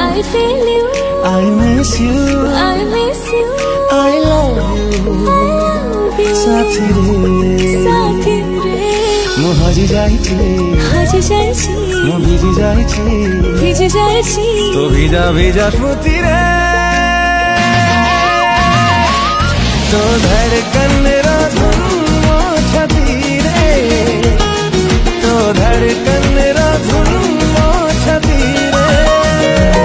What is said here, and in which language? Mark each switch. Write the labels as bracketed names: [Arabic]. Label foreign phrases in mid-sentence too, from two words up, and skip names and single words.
[English] feel you, I miss you, I miss you, I love you, I love you, [Odia] ସାଥୀ ରେ ମୁଁ ହଜି ଯାଇଛି ମୁଁ ଭିଜି ଯାଇଛି ତୋ ଭିଜା ଭିଜା ସ୍ମୃତିରେ ତୋ ଧଡ଼କନ ଧୁନ ମୋ ଛାତି ରେ ତୋ ଧଡ଼କନ ଧୁନ ମୋ ଛାତି ରେ